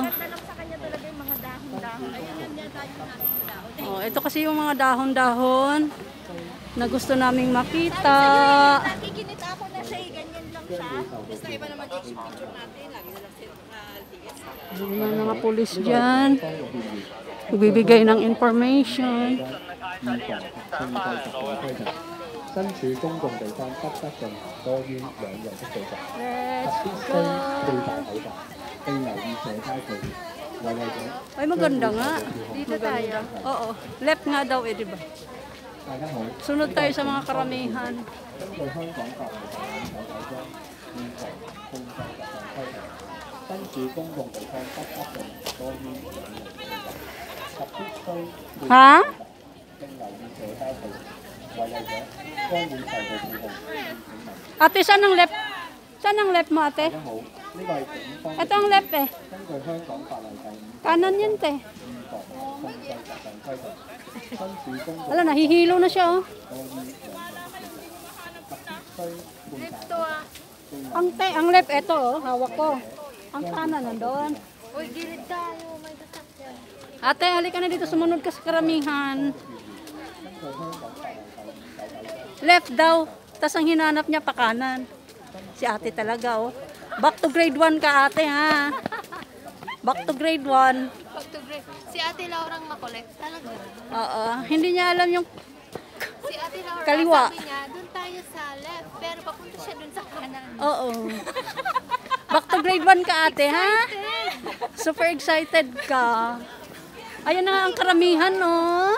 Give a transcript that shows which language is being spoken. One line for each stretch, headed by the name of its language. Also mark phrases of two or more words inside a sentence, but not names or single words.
Filipino: Oh, ito kasi yung mga dahon-dahon na gusto naming makita. Nakikinit ako na siya, ganyan lang siya. Basta iba naman yung picture natin. Lagi na lang sila nakaligas. May mga pulis dyan. Nagbibigay ng information.
Cantonese: 身處公共地方不得進多於2人的聚集，必須佩戴口罩，並留意社交距離。為例者，
Filipino: Ay, maganda nga. Dito tayo. Oo. Left nga daw di ba?
Cantonese: 大家好，
Filipino: Sunod tayo sa mga karamihan.
Cantonese: 根據香港法例第59章《預防控制疾病規例》，身處公共地方不得進多於2人的聚集，及必須佩戴口罩，
Filipino: Ha?
Cantonese: 並留意社交距離。為例者，將會受到指控。
Filipino: Ate, saan ang left? Saan ang left mo, ate?
Cantonese: 大家好，呢個係警方
Filipino: Ito ang left eh.
Cantonese: 根據香港法例第5
Filipino: Kanan yun, te.
Cantonese: 預防控制疾病規例，身處公共
Filipino: Wala, nahihilo na siya, oh.
Cantonese: 多於2人的聚集，必須佩戴。
Filipino: Ang left, ito, oh. Hawak ko. Ang kanan, nandun. Uy, gilid tayo. May sasakyan. Ate, halika na dito. Sumunod ka sa karamihan. Left daw. Tapos ang hinanap niya pa kanan. Si ate talaga, oh.
English: Back to grade
Filipino: 1 ka, ate, ha?
English: Back to grade 1. Back to grade.
Filipino: Si Ate Laurang makulit. Talaga. Oo. Hindi niya alam yung... Si Ate Laura, Kaliwa. sabi niya, doon tayo sa left. Pero papunta siya doon sa kanan. Oo.
English: Back to grade
Filipino: 1 ka, ate, ha?
English: Super excited
Filipino: ka. Ayan na nga ang karamihan, no?